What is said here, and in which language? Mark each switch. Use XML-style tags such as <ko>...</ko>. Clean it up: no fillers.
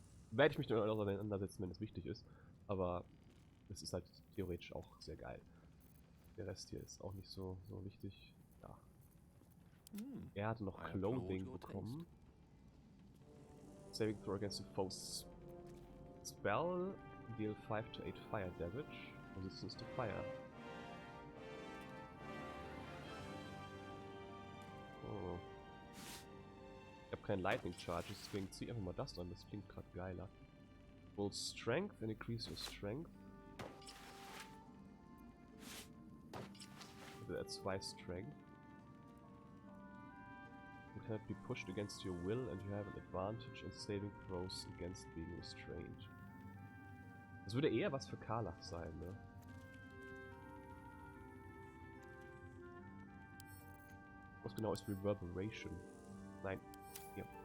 <de>Werde ich mich damit auseinandersetzen, wenn es wichtig ist, aber das ist halt theoretisch auch sehr geil. Der Rest hier ist auch nicht so wichtig. Ja. Er hatte noch Clothing bekommen.</de> <en>Saving throw against a foe's spell. Deal 5 to 8 fire damage. Resistance to fire. Oh.</en> <de>Ich habe keine Lightning Charges, deswegen zieh einfach mal das an. Das klingt gerade geiler.</de> <en>Full Strength and increase your Strength.</en> <de>Also er 2 Strength.</de> <en>You cannot be pushed against your will and you have an advantage on saving throws against being restrained.</en> <de>Das würde eher was für Karlach sein, ne? Was genau ist Reverberation? Nein, hier.</de>